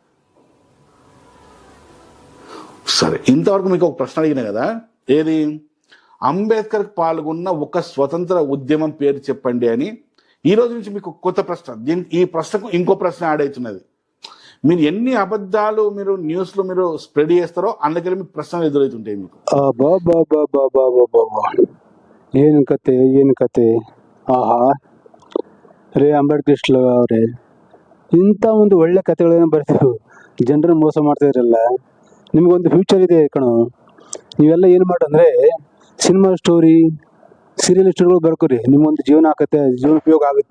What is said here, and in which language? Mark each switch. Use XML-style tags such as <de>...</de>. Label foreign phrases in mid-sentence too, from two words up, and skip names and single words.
<te>సరే, ఇంతవరకు మీకు ఒక ప్రశ్న అడిగినా కదా, ఏది, అంబేద్కర్ పాల్గొన్న ఒక స్వతంత్ర ఉద్యమం పేరు చెప్పండి అని. ఈ రోజు నుంచి మీకు కొత్త ప్రశ్న, ఈ ప్రశ్నకు ఇంకో ప్రశ్న యాడ్ అవుతున్నది. మీరు ఎన్ని అబద్ధాలు మీరు న్యూస్లో మీరు స్ప్రెడ్ చేస్తారో అందుకని మీకు ప్రశ్నలు ఎదురవుతుంటాయి మీకు.</te> <kn>ಏನು ಕತೆ ಆಹಾ ರೇ ಅಂಬೇಡ್ಕರ್ ಅವರೇ, ಇಂಥ ಒಂದು ಒಳ್ಳೆ ಕತೆಗಳೇನು ಬರ್ತೀವಿ, ಜನರನ್ನು ಮೋಸ ಮಾಡ್ತಾ ಇರಲ್ಲ. ನಿಮಗೊಂದು ಫ್ಯೂಚರ್ ಇದೆ ಕಣೋ. ನೀವೆಲ್ಲ ಏನು ಮಾಡಂದ್ರೆ</kn> <en>cinema story,</en> <kn>ಸೀರಿಯಲ್ ಸ್ಟೋರಿಗಳು ಬರ್ಕೊರಿ, ನಿಮ್ಗೊಂದು ಜೀವನ ಉಪಯೋಗ ಆಗುತ್ತೆ.</kn>